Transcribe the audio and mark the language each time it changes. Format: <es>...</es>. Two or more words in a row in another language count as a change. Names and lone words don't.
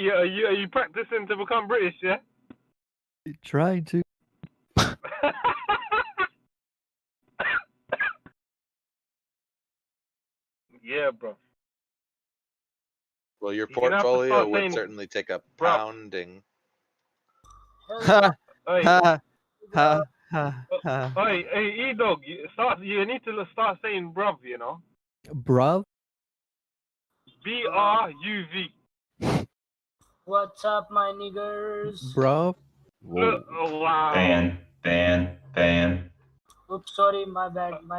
<en>Are you practicing to become British, yeah? Trying to. Yeah, bro. Well, your You're gonna have to portfolio start would saying- certainly take a Bro. pounding. Ha Hey, ha ha ha ha. hey, E-Dog, you need to start saying bruv, you know? Bruv? B-R-U-V. What's up, my niggers? Bruv? Look, oh, wow. Ban. Oops, sorry, my bad.</en>